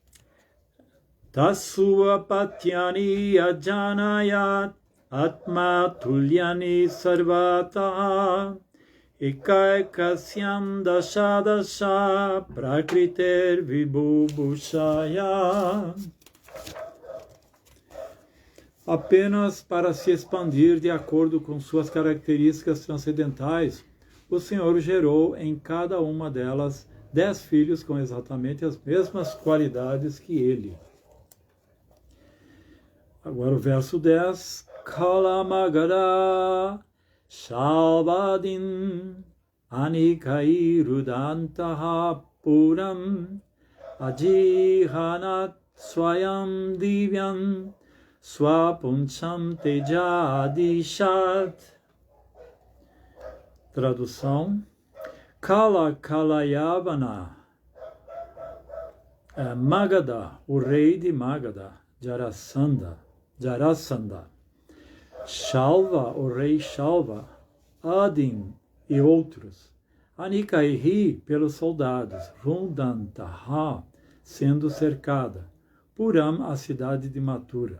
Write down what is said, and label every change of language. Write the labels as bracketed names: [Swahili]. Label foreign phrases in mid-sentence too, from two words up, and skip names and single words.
[Sanskrit] Tasua patyani ajanayat atma tulyani sarvata ekaikasyam dashadasha prakriter vibhubushaya. [Portuguese] Apenas para se expandir de acordo com suas características transcendentais, o Senhor gerou em cada uma delas 10 filhos com exatamente as mesmas qualidades que ele. Agora o verso 10. [Sanskrit] Kalamagara Shalvadin Anikai Rudantaha Puram Adihanat swayam divyam swapuncham tejadishat. [Portuguese] Tradução: Kala Kalayavana, Magadha, o rei de Magadha, Jarasandha, Shalva, o rei Shalva, Adin e outros, Anikaihi pelos soldados, Rundantaha, sendo cercada, Puram, a cidade de Mathura.